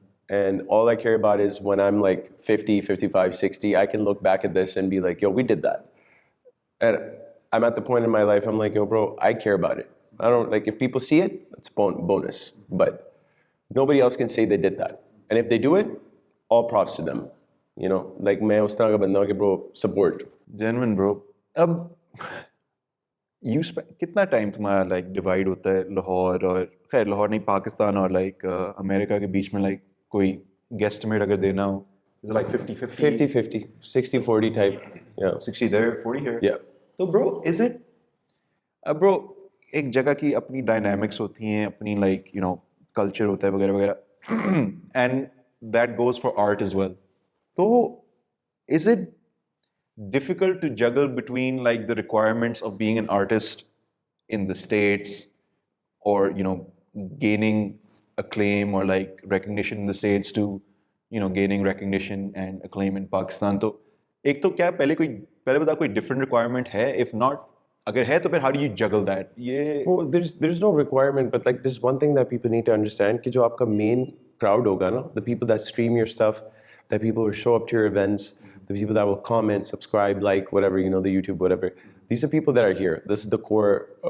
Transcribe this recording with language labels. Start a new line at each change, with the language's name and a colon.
English: And all I care about is when I'm like 50, 55, 60, I can look back at this and be like, yo, we did that. And I'm at the point in my life, I'm like, yo, bro, I care about it. I don't, like, if people see it, it's a bonus. But nobody else can say they did that. And if they do it, all props to them.
Hindi: You know, like, मैं उस तरह का बंदा हूँ कि bro, support.
English: Genuine, bro.
Hindi: अब you spend कितना time तुम्हारा like divide होता है लाहौर और, खैर लाहौर नहीं, पाकिस्तान और like अमेरिका के बीच में, like कोई guesstimate अगर देना हो,
English: is it like 50-50? 50-50, 60-40 type. Yeah. 60 there, 40 here. Yeah. So bro, is it, bro,
Hindi: एक जगह की अपनी डायनामिक्स होती हैं, अपनी लाइक यू नो कल्चर होता है वगैरह वगैरह,
English: And that goes for art as well. तो is it difficult to juggle between like the requirements of being an artist in the States, or you know, gaining acclaim or like recognition in the States, to you know, gaining recognition and acclaim in Pakistan?
Hindi: तो एक तो क्या पहले बता कोई different requirement है?
English: If not,
Hindi: अगर है तो फिर
English: how do you juggle that?
Hindi: ये
English: Well, there's no requirement, but like there's one thing that people need to understand
Hindi: कि जो आपका main crowd होगा ना,
English: the people that stream your stuff, the people who show up to your events, the people that will comment, subscribe, like whatever, you know, the YouTube, whatever. These are people that are here. This is the core.